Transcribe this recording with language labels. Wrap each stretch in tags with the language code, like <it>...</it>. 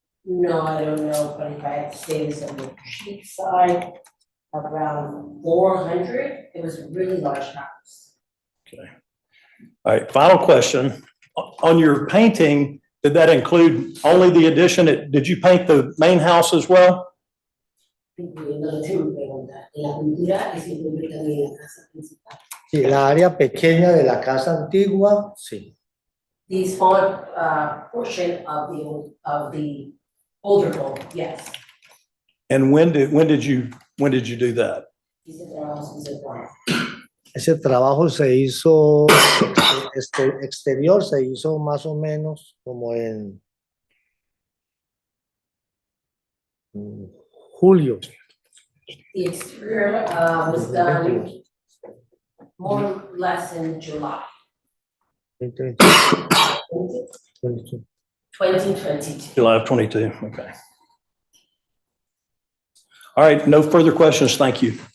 <en>No, I don't know, but if I had to say this on the cheap side, around 400, it was a really large house. All right, final question. On your painting, did that include only the addition? Did you paint the main house as well?</en> <es>Incluyendo la pregunta, en la pintura es incluir también la casa principal. Sí, la área pequeña de la casa antigua, sí.</es> <en>The small portion of the older home, yes. And when did you do that?</en> <es>Dice trabajo conceptual. Ese trabajo se hizo, exterior se hizo más o menos como en julio.</es> <en>The exterior was done more or less in July 2022. 2022. July of 22, okay. All right, no further questions, thank you.</en>